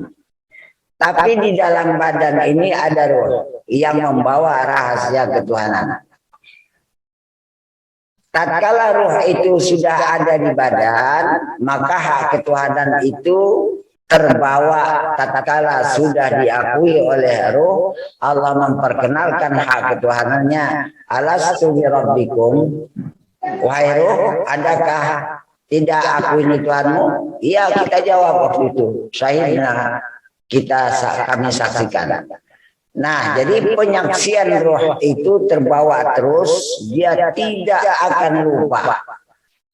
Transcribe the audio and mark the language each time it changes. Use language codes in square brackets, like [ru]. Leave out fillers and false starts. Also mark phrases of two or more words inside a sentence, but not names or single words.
[id] Tapi di dalam badan ini ada roh yang membawa rahasia ketuhanan. Tatkala ruh itu sudah ada di badan, maka hak ketuhanan itu terbawa. Tatkala sudah diakui oleh ruh, Allah memperkenalkan hak ketuhanannya. [ar] ألست بربكم, [id] wahai ruh, adakah tidak aku ini Tuhanmu? Iya, kita jawab waktu itu. Syahidna, kami saksikan. Nah, jadi penyaksian roh itu terbawa terus, dia tidak akan lupa.